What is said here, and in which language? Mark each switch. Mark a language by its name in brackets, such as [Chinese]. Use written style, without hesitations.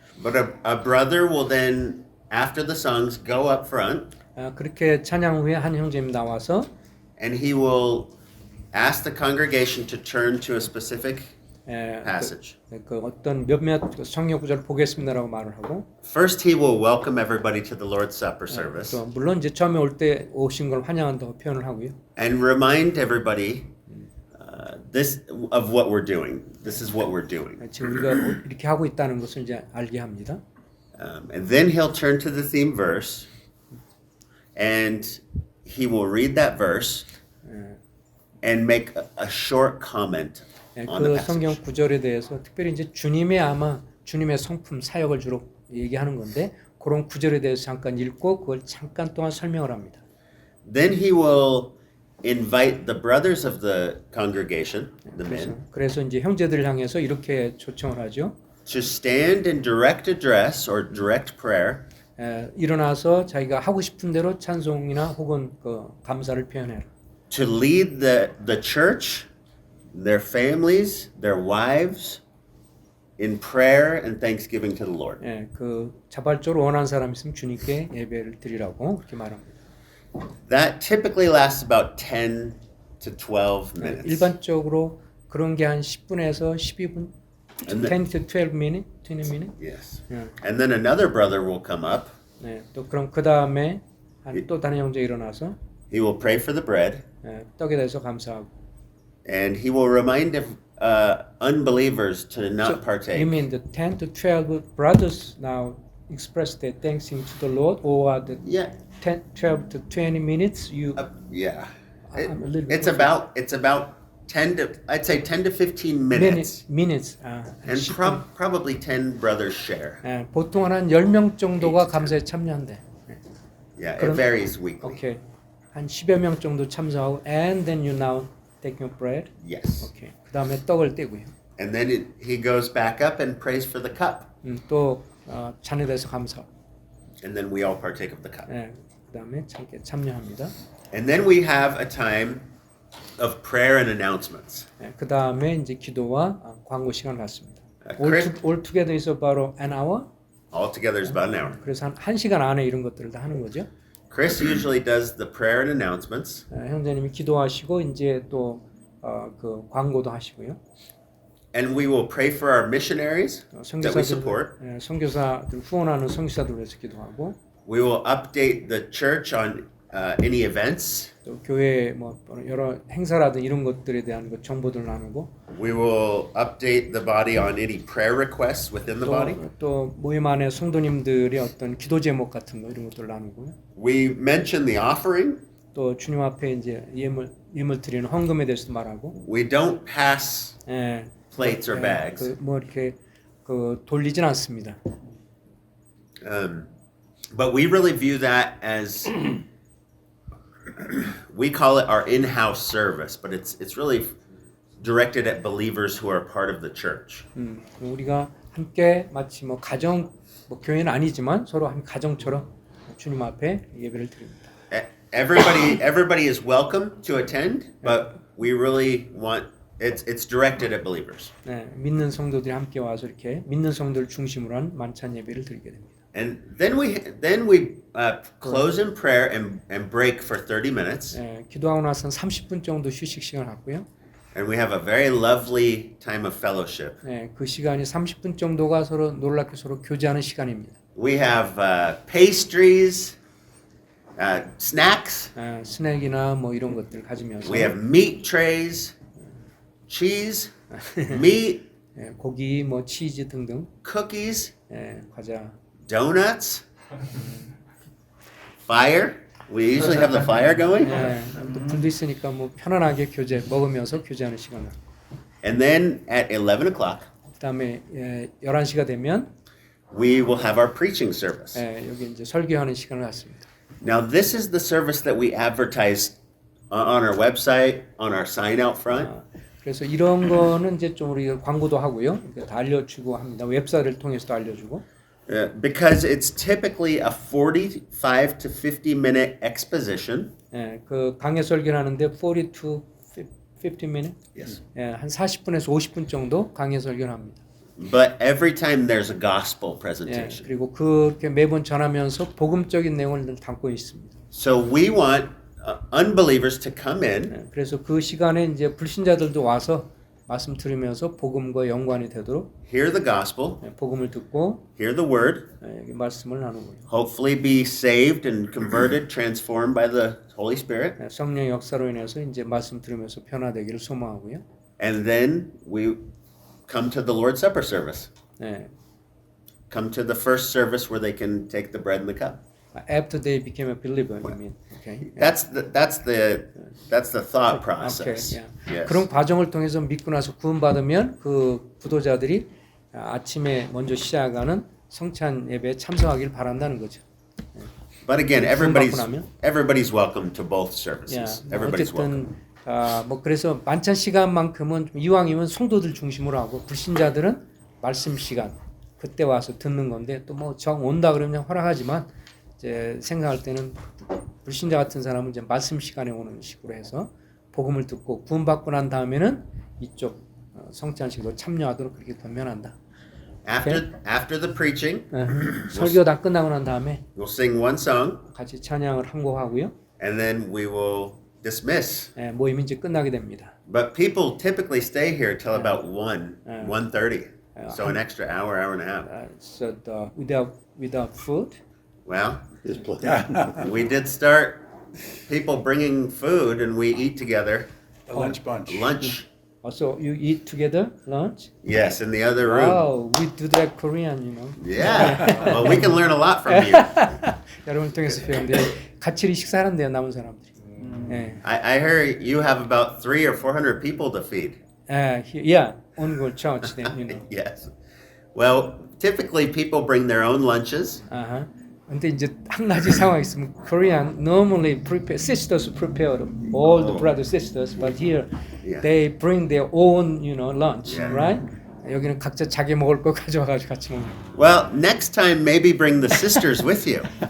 [English] But a brother will then, after the songs, go up front [Korean] 그렇게 찬양 후에 한 형제님 나와서 [English] and he will ask the congregation to turn to a specific passage. [Korean] 그 어떤 몇몇 성경 구절을 보겠습니다라고 말을 하고 [English] First, he will welcome everybody to the Lord's Supper service [Korean] 또 물론 이제 처음에 올 때 오신 걸 환영한다고 표현을 하고요. [English] and remind everybody this of what we're doing. This is what we're doing. [Korean] 지금 우리가 이렇게 하고 있다는 것을 이제 알게 합니다. [English] And then he'll turn to the theme verse and he will read that verse and make a short comment on the [Korean] 그 성경 [English] passage. [Korean] 구절에 대해서 특별히 이제 주님의 성품 사역을 주로 얘기하는 건데 그런 구절에 대해서 잠깐 읽고 그걸 잠깐 동안 설명을 합니다. [English] Then he will invite the brothers of the congregation, the men, [Korean] 그래서 이제 형제들을 향해서 이렇게 초청을 하죠. [English] to stand in direct address or direct prayer [Korean] 일어나서 자기가 하고 싶은 대로 찬송이나 혹은 그 감사를 표현해라. [English] to lead the church, their families, their wives in prayer and thanksgiving to the Lord. [Korean] 그 자발적으로 원하는 사람 있으면 주님께 예배를 드리라고 그렇게 말합니다. [English] That typically lasts about 10 to 12 minutes. [Korean] 일반적으로 그런 게 한 10분에서 12분, [English] 10 to 12 minutes, 20 minutes. Yes. [Korean] 예. [English] And then another brother will come up. [Korean] 또 그럼 그 다음에 또 다른 형제 일어나서 [English] He will pray for the bread [Korean] 떡에 대해서 감사하고. [English] and he will remind unbelievers to not partake. You mean the 10 to 12 brothers now express their thanksgiving to the Lord, or the Yeah. 10, 12 to 20 minutes you? Yeah. I'm a little bit It's about 10 to I'd say 10 to 15 minutes. minutes. And probably 10 brothers share. [Korean] 보통 한 10명 정도가 감사에 참여한대. [English] Yeah, it [Korean] 그럼- [English] varies weekly. 오케이. [Korean] 한 10여 명 정도 참석하고 [English] and then you now take your bread. Yes. [Korean] 오케이. 그다음에 떡을 떼고요. [English] And then he goes back up and prays for the cup. [Korean] 또 잔에 대해서 감사. [English] And then we all partake of the cup. [Korean] 그다음에 참여합니다. [English] And then we have a time of prayer and announcements. [Korean] 그다음에 이제 기도와 광고 시간을 갖습니다. [English] Chris- all together is about an hour. Altogether is about an hour. [Korean] 그래서 한 1시간 안에 이런 것들을 다 하는 거죠. [English] Chris usually does the prayer and announcements. [Korean] 형제님이 기도하시고 이제 또 그 광고도 하시고요. [English] And we will pray for our missionaries that we support. [Korean] 선교사들 후원하는 선교사들 위해서 기도하고 [English] We will update the church on any events. [Korean] 또 교회 뭐 여러 행사라든 이런 것들에 대한 그 정보들 나누고 [English] We will update the body on any prayer requests within the body. [Korean] 또 모임 안에 성도님들의 어떤 기도 제목 같은 거 이런 것들 나누고요. [English] We mention the offering. [Korean] 또 주님 앞에 이제 예물 드리는 헌금에 대해서도 말하고. [English] We don't pass plates or [Korean] 예, [English] bags. [Korean] 뭐 이렇게 그 돌리진 않습니다. [English] But we really view that as we call it our in-house service, but it's really directed at believers who are part of the church. [Korean] 우리가 함께 마치 뭐 가정 뭐 교회는 아니지만 서로 한 가정처럼 주님 앞에 예배를 드립니다. [English] Everybody is welcome to attend, but we really want it's directed at believers. [Korean] 믿는 성도들이 함께 와서 이렇게 믿는 성도를 중심으로 한 만찬 예배를 드리게 됩니다. [English] And then we close in prayer and break for 30 minutes. [Korean] 기도하고 나서 30분 정도 휴식 시간을 갖고요. [English] And we have a very lovely time of fellowship. [Korean] 그 시간이 30분 정도가 서로 놀랍게 서로 교제하는 시간입니다. [English] We have pastries, snacks. [Korean] 스낵이나 뭐 이런 것들 가지면서 [English] We have meat trays, cheese, meat, [Korean] 고기, 뭐 치즈 등등 [English] cookies, [Korean] 예, 과자. [English] donuts, fire. We usually have the fire going. [Korean] 예, 또 불도 있으니까 뭐 편안하게 교제 먹으면서 교제하는 시간을. [English] And then at 11 o'clock, [Korean] 그다음에 11시가 되면 [English] we will have our preaching service. [Korean] 여기 이제 설교하는 시간을 갖습니다. Now, this is the service that we advertise on our website, on our sign out front. 그래서 이런 거는 이제 좀 우리가 광고도 하고요. 다 알려주고 합니다. 웹사이트를 통해서도 알려주고. [English] Because it's typically a 45 to 50 minute exposition. [Korean] 예, 그 강의 설교를 하는데 [English] 40 to 50 minutes. Yes. [Korean] 예, 한 40분에서 50분 정도 강의 설교를 합니다. [English] But every time there's a gospel [Korean] 예, [English] presentation. [Korean] 그리고 그렇게 매번 전하면서 복음적인 내용을 담고 있습니다. [English] So we want unbelievers to come in [Korean] 예, 그래서 그 시간에 이제 불신자들도 와서 말씀 들으면서 복음과 연관이 되도록 [English] hear the gospel, [Korean] 복음을 듣고 [English] hear the word, [Korean] 여기 말씀을 나누고요. [English] hopefully be saved and converted, transformed by the Holy Spirit. [Korean] 성령 역사로 인해서 이제 말씀 들으면서 변화되기를 소망하고요. [English] And then we come to the Lord's Supper service. [Korean] 네. [English] Come to the first service where they can take the bread and the cup. After they became a believer, you mean? Okay. That's the thought process. Okay, yeah. Yes. [Korean] 그런 과정을 통해서 믿고 나서 구원받으면 그 부도자들이 아침에 먼저 시작하는 성찬 예배에 참석하길 바란다는 거죠. [English] But again, [Korean] 구원받고 나면? [English] everybody's welcome to both services. Everybody's welcome. [Korean] 어쨌든 뭐 그래서 만찬 시간만큼은 좀 이왕이면 성도들 중심으로 하고 불신자들은 말씀 시간 그때 와서 듣는 건데 또 뭐 정 온다 그러면 허락하지만 이제 생각할 때는 불신자 같은 사람은 이제 말씀 시간에 오는 식으로 해서 복음을 듣고 구원받고 난 다음에는 이쪽 성찬식으로 참여하도록 그렇게 권면한다. [English] After the preaching, [Korean] 설교 다 끝나고 난 다음에 [English] we'll sing one song, [Korean] 같이 찬양을 한 곡 하고요. [English] and then we will dismiss. [Korean] 모임이 이제 끝나게 됩니다. [English] But people typically stay here till about 1:30. So an extra hour and a half. So without food. Well, This place. we did start people bringing food, and we eat together. The lunch bunch. Lunch. So you eat together lunch? Yes, in the other room. Wow, we do that Korean, you know. Yeah. Well, we can learn a lot from you. [Korean] 여러분 통해서 배우는데 같이 식사하는데요 남은 사람들이. [English] I heard you have about 300 or 400 people to feed. Yeah, on the church, then, you know. Yes. Well, typically people bring their own lunches. [Korean] 근데 이제 한 가지 상황이 있으면 [English] Korean normally prepare sisters prepare all the brothers sisters, but here Yeah. they bring their own, you know, lunch, Yeah. right? [Korean] 여기는 각자 자기 먹을 거 가져와가지고 같이 먹는. [English] Well, next time maybe bring the sisters with you.